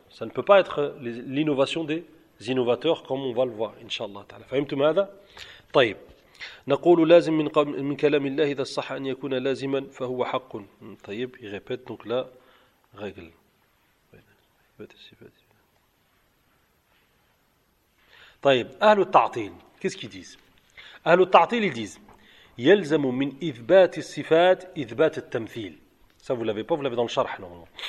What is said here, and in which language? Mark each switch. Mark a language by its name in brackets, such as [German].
[French] Ça ne peut pas être l'innovation des innovateurs comme on va le voir inshallah ta'ala. [Arabic] Fahimtum hada? طيب. نقول لازم من كلام الله اذا صح ان يكون لازما فهو حق. [French] طيب, il répète donc la règle. [Arabic] طيب, اهل التعطيل, [French] qu'est-ce qu'ils disent? Ahlu al-ta'til, ils disent « [Arabic] Yelzamu min ithbat al-sifat ithbat al-tamthil [French] » Ça, vous ne l'avez pas, vous l'avez dans le charh, normalement.